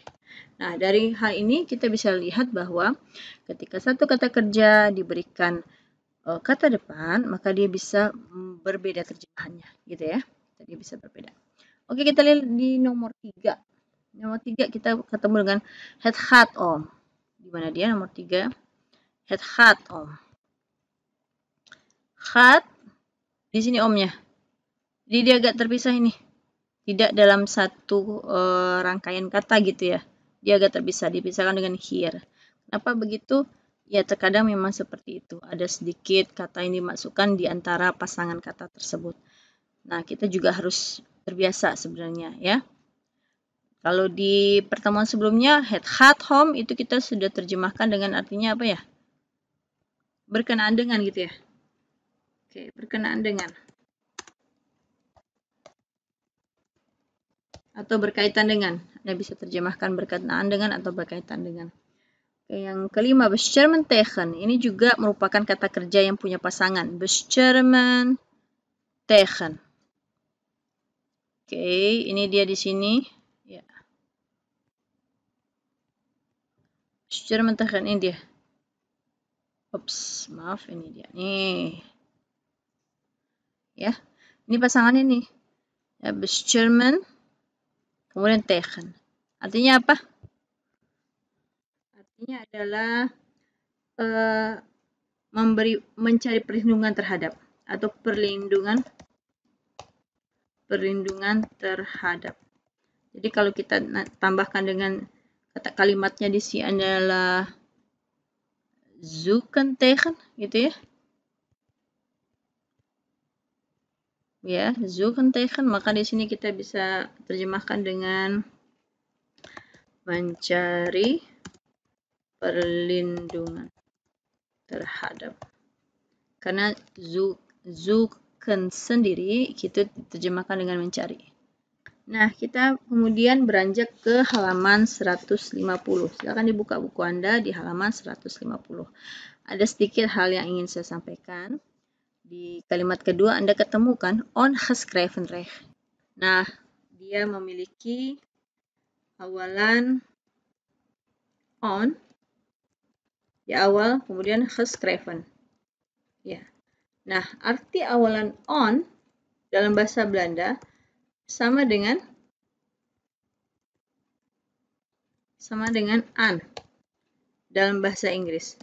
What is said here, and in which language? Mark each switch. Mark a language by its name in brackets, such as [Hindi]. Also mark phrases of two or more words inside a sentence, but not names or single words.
[Indonesian] Nah, dari hal ini kita bisa lihat bahwa ketika satu kata kerja diberikan kata depan, maka dia bisa berbeda terjemahannya, gitu ya. Dia bisa berbeda. Oke, kita lihat di nomor 3. Nomor 3 kita ketemu dengan [Dutch] het gaat om. [Indonesian] Di mana dia nomor 3? [Dutch] Het gaat om. Gaat, [Indonesian] di sini omnya. Jadi dia agak terpisah ini. Tidak dalam satu rangkaian kata gitu ya. Dia agak terpisah, dipisahkan dengan hier. Kenapa begitu? Ya, terkadang memang seperti itu. Ada sedikit kata yang dimasukkan di antara pasangan kata tersebut. Nah, kita juga harus terbiasa sebenarnya, ya. Kalau di pertemuan sebelumnya, [Dutch] het gaat om [Indonesian] itu kita sudah terjemahkan dengan artinya apa ya? Berkenaan dengan gitu ya. Oke, berkenaan dengan. Atau berkaitan dengan. Anda bisa terjemahkan berkenaan dengan atau berkaitan dengan. Oke, yang kelima, [Dutch] beschermen tegen. [Indonesian] Ini juga merupakan kata kerja yang punya pasangan. [Dutch] Beschermen tegen. [Indonesian] Oke, ini dia di sini. Ya. [Dutch] Beschermen tegen, [Indonesian] ini dia. Ups, maaf, ini dia. Nih. Ya, ini pasangannya nih. Ya, beschermen, kemudian tegen. Artinya apa? Artinya adalah mencari perlindungan terhadap atau perlindungan terhadap. Jadi kalau kita tambahkan dengan kata kalimatnya di sini adalah [Dutch] zoeken tegen, [Indonesian] gitu ya. Ya, [Dutch] zoeken tegen, [Indonesian] maka di sini kita bisa terjemahkan dengan mencari perlindungan terhadap. Karena zoeken sendiri kita terjemahkan dengan mencari. Nah, kita kemudian beranjak ke halaman 150. Silakan dibuka buku Anda di halaman 150. Ada sedikit hal yang ingin saya sampaikan. Di kalimat kedua Anda ketemukan [Dutch] ongeschreven recht. [Indonesian] Nah, dia memiliki awalan on di awal, kemudian geschreven. Ya. Nah, arti awalan on dalam bahasa Belanda sama dengan an dalam bahasa Inggris.